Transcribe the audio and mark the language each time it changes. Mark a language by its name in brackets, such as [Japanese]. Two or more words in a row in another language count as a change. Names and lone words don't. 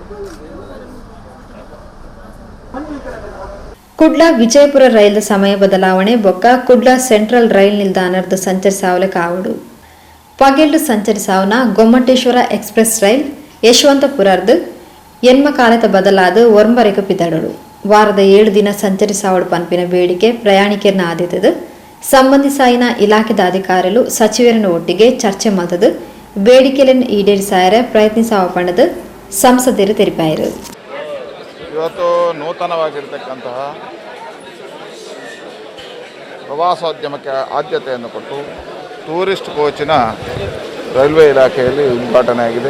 [Tulu] ಕುಡ್ಲ ವಿಜಯಪುರ ರೈಲು ಸಮಯ ಬದಲಾವಣೆ ಬೊಕ್ಕ ಕುಡ್ಲ ಸೆಂಟ್ರಲ್ ರೈಲ್ ನಿಲ್ದಾಣದ ಸಂಚರಿಸಾವಲೆ ಕಾವಡು ಪಗೆಲ್ಡು ಸಂಚರಿಸಾವನ ಗೊಮ್ಮಟೇಶ್ವರ ಎಕ್ಸ್ಪ್ರೆಸ್ ರೈಲ್ ಯಶವಂತಪುರರ್ದು ಎನ್ಮ ಕಾಲದ ಬದಲಾದ ಒರ್ಂಬರೆಗೆ ಪಿದಡಡು ವಾರದ 7 ದಿನ ಸಂಚರಿಸಾವಡು ಪಂಪಿನ ಬೇಡಿಕೆ ಪ್ರಯಾಣಿಕರನ್ನ ಆದಿತದು ಸಂಬಂಧಿಸಾಯಿನ ಇಲಾಖೆದ ಅಧಿಕಾರಿಗಳು ಸಚಿವರನ್ನು ಒಟ್ಟಿಗೆ ಚರ್ಚೆ ಮಾಡದು ಬೇಡಿಕೆಯನ್ನು ಈಡೇರಿಸಾಯರೆ ಪ್ರಯತ್ನಿಸಾವ ಪಣದು ಸಂಸದರು ತೆರಿಪಾಯರು. [Kannada] ಇವತ್ತು ನೂತನವಾಗಿರ್ತಕ್ಕಂತಹ ಪ್ರವಾಸೋದ್ಯಮಕ್ಕೆ ಆದ್ಯತೆಯನ್ನು ಕೊಟ್ಟು ಟೂರಿಸ್ಟ್ ಕೋಚಿನ ರೈಲ್ವೆ ಇಲಾಖೆಯಲ್ಲಿ ಉದ್ಘಾಟನೆಯಾಗಿದೆ.